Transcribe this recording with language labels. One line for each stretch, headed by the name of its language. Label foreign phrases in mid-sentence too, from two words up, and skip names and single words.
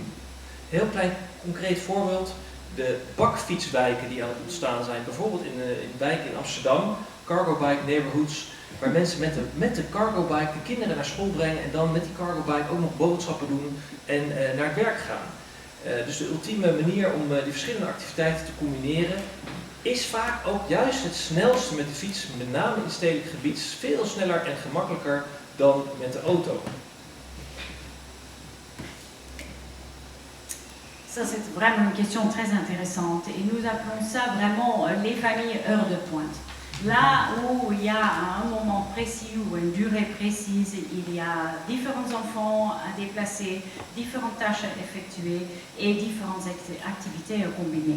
Dutch: Heel klein concreet voorbeeld. De bakfietswijken die aan het ontstaan zijn, bijvoorbeeld in wijken in Amsterdam,
English: cargo bike neighborhoods,
Dutch: waar mensen met de
English: cargo bike
Dutch: de kinderen naar school brengen en dan met die
English: cargo bike
Dutch: ook nog boodschappen doen en naar het werk gaan. Dus de ultieme manier om die verschillende activiteiten te combineren is vaak ook juist het snelste met de fiets, met name in stedelijk gebied, veel sneller en gemakkelijker dan met de auto.
French: Ça, c'est vraiment une question très intéressante et nous appelons ça vraiment les familles heures de pointe. Là où il y a un moment précis ou une durée précise, il y a différents enfants à déplacer, différentes tâches à effectuer et différentes activités à combiner.